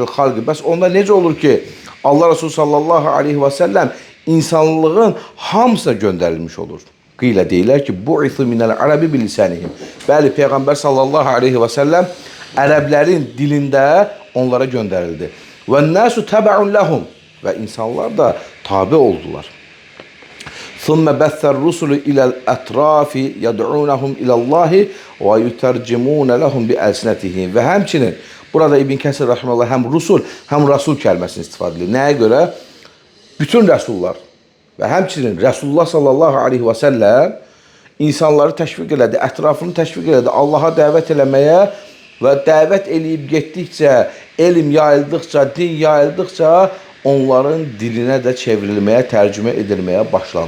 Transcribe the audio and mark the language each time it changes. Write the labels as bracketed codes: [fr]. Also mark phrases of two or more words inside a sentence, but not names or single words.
[az] Bəs onda necə olur ki, Allah Resulü [ar] صلى الله عليه وسلم [az] insanlığın hamısına göndərilmiş olur. Qıyla deyirlər ki, [ar] بعث من العرب بلسانهم. [az] Bəli, Peyğəmbər [ar] صلى الله عليه وسلم [az] ərəblərin dilində onlara göndərildi. [ar] والناس تبع لهم. [az] Və insanlar da tabi oldular. [ar] ثُمَّ بَثَّ الرُّسُلُ إِلَى الْأَطْرَافِ يَدْعُونَهُمْ إِلَى اللّٰهِ وَيُتَرْجِمُونَ لَهُمْ بِأَلْسِنَتِهِمْ. [az] Və həmçinin burada İbn Kəsir rəhməhullah həm rusul, həm rasul kəlməsini istifadə edir. Nəyə görə? Bütün rəsullar və həmçinin Rəsulullah [ar] صلى الله عليه وسلم [az] insanları təşviq elədi, ətrafını təşviq elədi, Allaha dəvət eləməyə və dəvət eləyib getdikcə, elm yayıldıqca, din yayıldıqca onların dilinə də çevrilməyə, tərcümə edilməyə başlandı.